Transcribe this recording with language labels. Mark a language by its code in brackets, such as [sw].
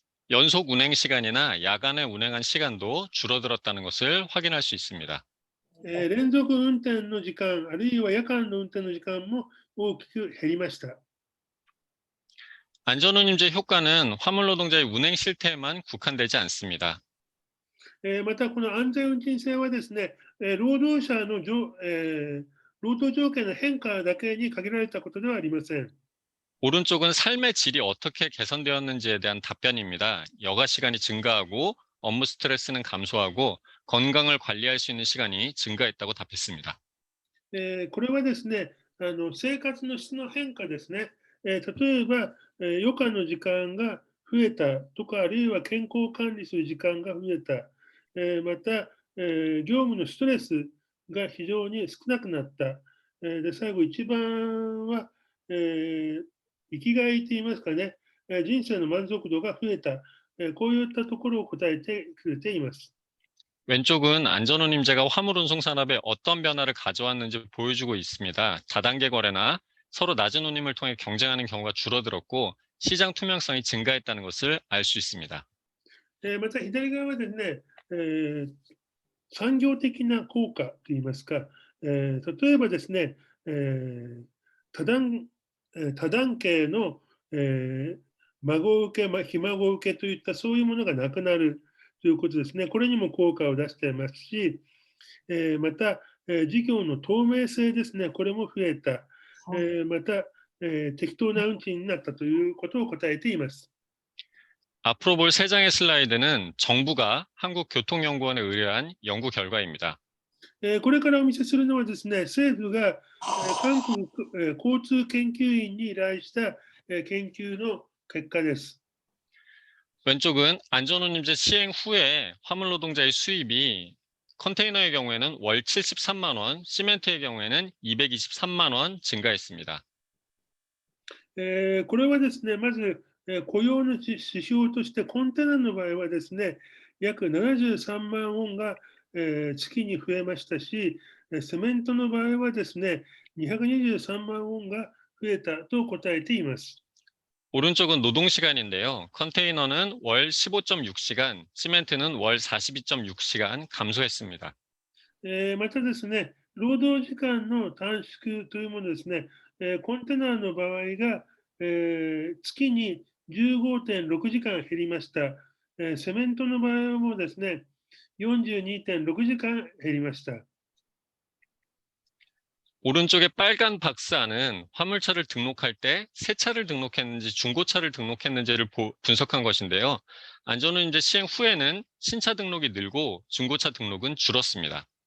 [ko] 연속 운행 시간이나 야간에 운행한 시간도 줄어들었다는 것을 확인할 수 있습니다. [ja] 連続運転の時間、あるいは夜間の運転の時間も大きく減りました。 [ko] 안전운임제 효과는 화물노동자의 운행 실태에만 국한되지 않습니다. [ja] また、この安全運賃制はですね、労働者の労働条件の変化だけに限られたことではありません。 [ko] 오른쪽은 삶의 질이 어떻게 개선되었는지에 대한 답변입니다. 여가 시간이 증가하고 업무 스트레스는 감소하고 건강을 관리할 수 있는 시간이 증가했다고 답했습니다. [ja] これはですね、生活の質の変化ですね。例えば、余暇の時間が増えたとか、あるいは健康管理する時間が増えた。また、業務のストレスが非常に少なくなった。で、最後一番は、生きがいといいますかね、人生の満足度が増えた。こういったところを答えてくれています。 [ko] 왼쪽은 안전운임제가 화물운송 산업에 어떤 변화를 가져왔는지 보여주고 있습니다. 다단계 거래나 서로 낮은 운임을 통해 경쟁하는 경우가 줄어들었고 시장 투명성이 증가했다는 것을 알 수 있습니다. [ja] また左側はですね、産業的な効果といいますか、例えばですね、多段形の、孫受け、ひ孫受けといったそういうものがなくなるということですね。これにも効果を出していますし、また、事業の透明性ですね。これも増えた。また、適当な運賃になったということを答えています。 [ko] 앞으로 볼 세 장의 슬라이드는 정부가 한국교통연구원에 의뢰한 연구 결과입니다. [ja] これからお見せするのはですね、政府が韓国交通研究院に依頼した研究の結果です。 [ko] 왼쪽은 안전운임제 시행 후에 화물노동자의 수입이 컨테이너의 경우에는 월 73만 원, 시멘트의 경우에는 223만 원 증가했습니다. [ja] これはですね、まず雇用の指標としてコンテナの場合はですね、約73万ウォンが月に増えましたし、セメントの場合はですね、223万ウォンが増えたと答えています。 [ko] 오른쪽은 노동 시간인데요. 컨테이너는 월 15.6시간, 시멘트는 월 42.6시간 감소했습니다. [ja] またですね、労働時間の短縮というものですね、コンテナの場合が、月に15.6時間減りました。セメントの場合もですね、42.6時間減りました。 [ko] 오른쪽의 빨간 박스 안은 화물차를 등록할 때 새 차를 등록했는지 중고차를 등록했는지를 분석한 것인데요. 안전운임제 시행 후에는 신차 등록이 늘고 중고차 등록은 줄었습니다.